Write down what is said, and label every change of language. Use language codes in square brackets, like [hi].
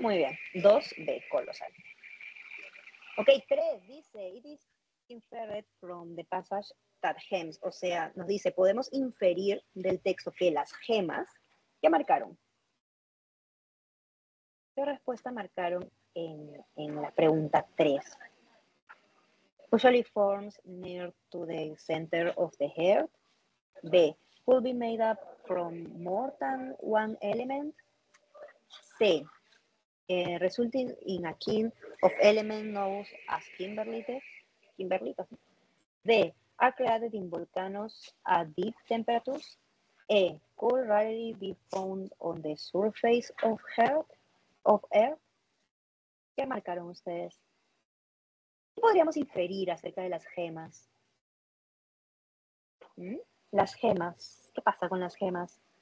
[es] Muy bien. 2B, colosal. Ok, 3 dice, [en] it is inferred from the passage that gems, [es] o sea, nos dice, podemos inferir del texto que las gemas, ¿qué marcaron? ¿Qué respuesta marcaron en la pregunta 3? [en] Usually forms near to the center of the earth. B, could be made up from more than one element. C, resulting in a keen of elements known as kimberlites. D. Are created in volcanoes at deep temperatures. E. Could rarely be found on the surface of Earth. [es] ¿Qué marcaron ustedes? ¿Qué podríamos inferir acerca de las gemas? Las gemas. ¿Qué pasa con las gemas?